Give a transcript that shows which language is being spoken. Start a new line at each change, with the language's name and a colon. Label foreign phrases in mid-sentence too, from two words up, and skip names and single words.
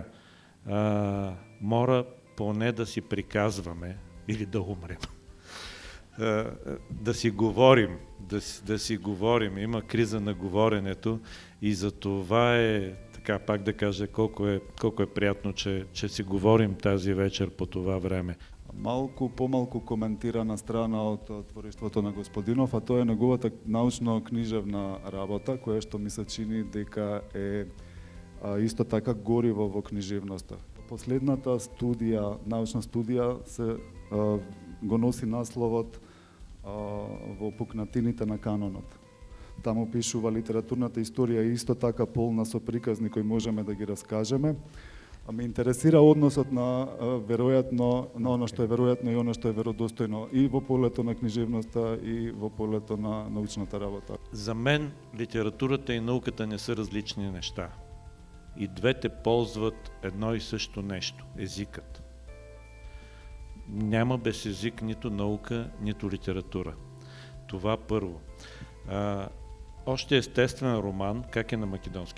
Bulgarian: Мора поне да си приказваме или да умрем. Да си говорим, да си говорим. Има криза на говоренето и за това е, така пак да кажа, колко е приятно, че си говорим тази вечер по това време.
Macedonian: Помалку коментирана страна од твориштвото на Господинов, а тоа е неговата научно-книжевна работа, која што ми се чини дека е исто така гориво во книжевноста. Последната студија, научна студија, го носи насловот во пукнатините на канонот. Таму пишува литературната историја исто така полна со приказни кои можеме да ги раскажеме. Ме интересира односот на веројатно на оно што е веројатно и оно што е веродостојно и во полето на книжевноста и во полето на научната работа.
Bulgarian: За мен литературата и науката не са различни неща. И двете ползват едно и също нещо – езикът. Няма без език нито наука, нито литература. Това първо. Още естествен роман, как е на македонски?